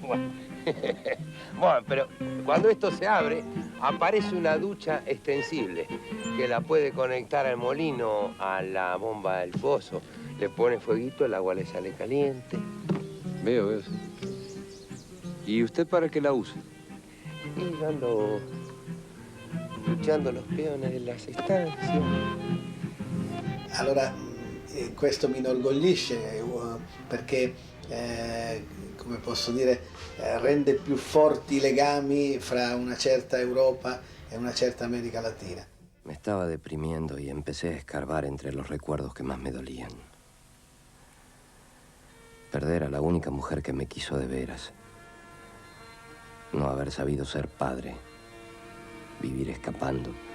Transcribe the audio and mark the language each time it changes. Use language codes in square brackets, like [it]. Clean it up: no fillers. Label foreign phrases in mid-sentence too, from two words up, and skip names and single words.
[es] Bueno, pero cuando esto se abre, aparece una ducha extensible que la puede conectar al molino, a la bomba del pozo. Le pone fueguito, el agua le sale caliente. Veo. ¿Y usted para qué la usa? Y yo ando luchando los peones de las estancias. [it] Allora, questo mi inorgoglisce perché, come posso dire, rende più forti i legami fra una certa Europa e una certa América Latina. [es] Me estaba deprimiendo y empecé a escarbar entre los recuerdos que más me dolían. Perder a la única mujer que me quiso de veras. No haber sabido ser padre. Vivir escapando.